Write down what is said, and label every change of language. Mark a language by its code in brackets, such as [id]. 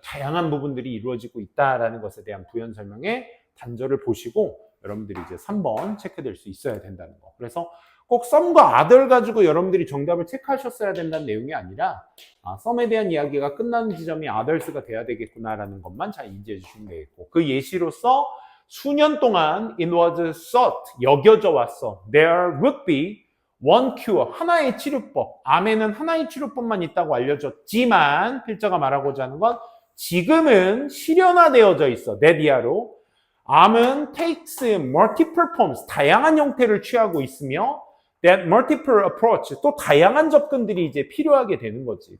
[ko] 다양한 부분들이 이루어지고 있다라는 것에 대한 부연 설명의 단절을 보시고 여러분들이 이제 3번 체크될 수 있어야 된다는 거. 그래서 꼭 썸과 other 가지고 여러분들이 정답을 체크하셨어야 된다는 내용이 아니라 썸에 대한 이야기가 끝나는 지점이 others가 돼야 되겠구나라는 것만 잘 인지해 주시면 되겠고, 그 예시로서 수년 동안 [en] it was thought, [ko] 여겨져 왔어. [en] There would be one cure, [ko] 하나의 치료법. 암에는 하나의 치료법만 있다고 알려졌지만 필자가 말하고자 하는 건 지금은 실현화되어져 있어. 네디아로. 암은 [en] takes multiple forms, [ko] 다양한 형태를 취하고 있으며 [en] that multiple approach, [ko] 또 다양한 접근들이 이제 필요하게 되는 거지.